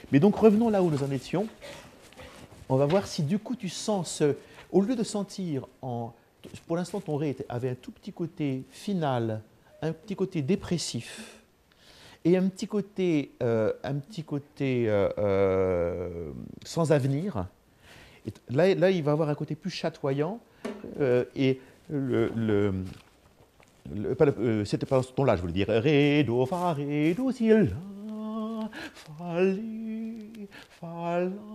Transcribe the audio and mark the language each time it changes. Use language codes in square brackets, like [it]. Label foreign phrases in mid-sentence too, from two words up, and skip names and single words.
[fr] Mais donc revenons là où nous en étions. On va voir si du coup tu sens, au lieu de sentir, pour l'instant ton ré avait un tout petit côté final, un petit côté dépressif et un petit côté sans avenir. Et là, il va avoir un côté plus chatoyant et c'était pas ce ton-là, je voulais dire ré, do, fa, si, la, fa, li, fa, la.